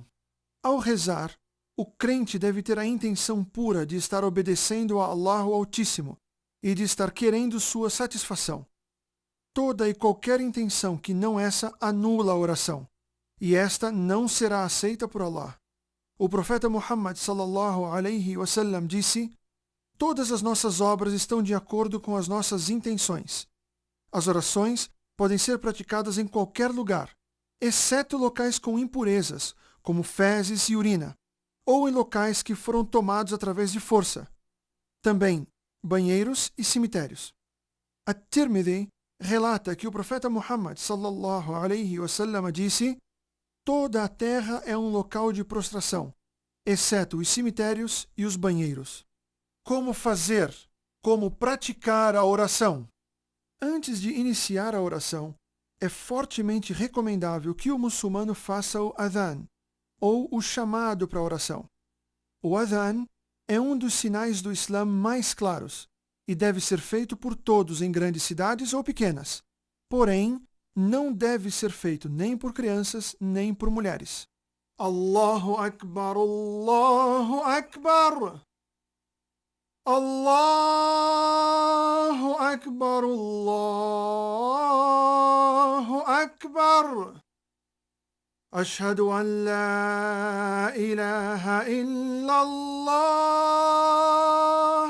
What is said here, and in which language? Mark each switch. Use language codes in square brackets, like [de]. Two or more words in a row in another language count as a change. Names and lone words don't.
[pt] Ao rezar, o crente deve ter a intenção pura de estar obedecendo a Allah o Altíssimo e de estar querendo sua satisfação. Toda e qualquer intenção que não essa anula a oração, e esta não será aceita por Allah. O profeta Muhammad [ar] صلى الله عليه وسلم [pt] disse: todas as nossas obras estão de acordo com as nossas intenções. As orações podem ser praticadas em qualquer lugar, exceto locais com impurezas, como fezes e urina, ou em locais que foram tomados através de força. Também banheiros e cemitérios. At-Tirmidhi relata que o profeta Muhammad [ar] صلى الله عليه وسلم [pt] disse: toda a terra é um local de prostração, exceto os cemitérios e os banheiros. Como fazer? Como praticar a oração? Antes de iniciar a oração, é fortemente recomendável que o muçulmano faça o adhan, ou o chamado para a oração. O adhan é um dos sinais do Islã mais claros, e deve ser feito por todos em grandes cidades ou pequenas. Porém, não deve ser feito nem por crianças, nem por mulheres. [ar] الله أكبر، الله أكبر. الله أكبر، الله أكبر. أشهد أن لا إله إلا الله.